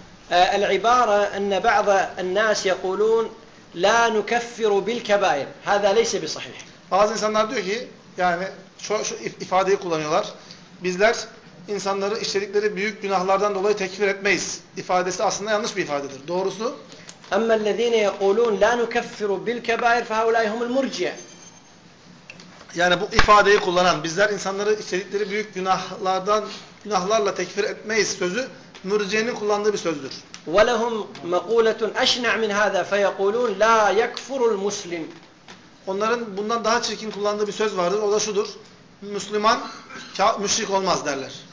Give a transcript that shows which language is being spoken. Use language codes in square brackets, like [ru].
[ar] العبارة أن بعض الناس يقولون لا نكفر بالكبائر هذا ليس بصحيح. [tr] Bazı insanlar diyor ki yani şu ifadeyi kullanıyorlar. Bizler insanları işledikleri büyük günahlardan dolayı tekfir etmeyiz. İfadesi aslında yanlış bir ifadedir. Doğrusu [ar] أما الذين يقولون لا نكفر بالكبائر فهؤلاء هم المرجئة. [tr] Yani bu ifadeyi kullanan bizler insanları işledikleri büyük günahlardan günahlarla tekfir etmeyiz sözü Mürciye'nin kullandığı bir sözdür. [ar] وَلَهُمْ مَقُولَةٌ أَشْنَعْ مِنْ هَذَا فَيَقُولُونَ لَا يَكْفُرُ الْمُسْلِمُ [tr] Onların bundan daha çirkin kullandığı bir söz vardır. O da şudur. Müslüman müşrik olmaz derler.